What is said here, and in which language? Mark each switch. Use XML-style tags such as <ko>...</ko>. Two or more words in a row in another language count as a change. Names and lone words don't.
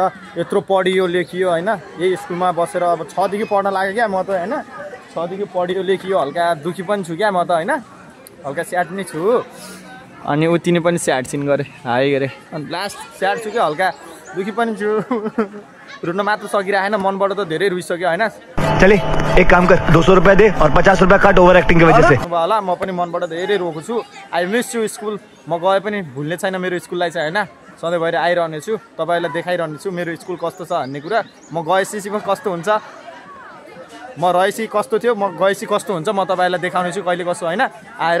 <ne>यत्रो पढियो लेखियो होइन। यही स्कुलमा बसेर अब 6 देखि पढ्न लाग्यो क्या म त होइन। 6 देखि पढियो लेखियो हल्का दुखी पनि छु क्या म त होइन। हल्का स्याड नै छु अनि उतिनी पनि</ne> <en>sad scene</en> <ne>गरेँ हाई गरेँ अनि लास्ट स्याड छु क्या हल्का दुखी पनि छु। रुन मात्र सकिरहेन मनबाट त धेरै रुइसक्यो होइन।</ne> <hi>चले एक काम कर 200 रुपया दे और 50 रुपया काट ओभर एक्टिंग की वजह से।</hi> <ne>होला म पनि मनबाट धेरै रोएको छु।</ne> <en>I miss you school.</en> <ne>म गए पनि भुल्ने छैन मेरो स्कुललाई चाहिँ होइन। सधैँ भएर आइरहने छु तपाईँलाई देखाइरहने छु मेरो स्कुल कस्तो छ भन्ने कुरा। म गएपछि पनि कस्तो हुन्छ, म रहेपछि कस्तो थियो, म गएपछि कस्तो हुन्छ म तपाईँलाई देखाउने छु कहिले कस्तो होइन आएर।</ne>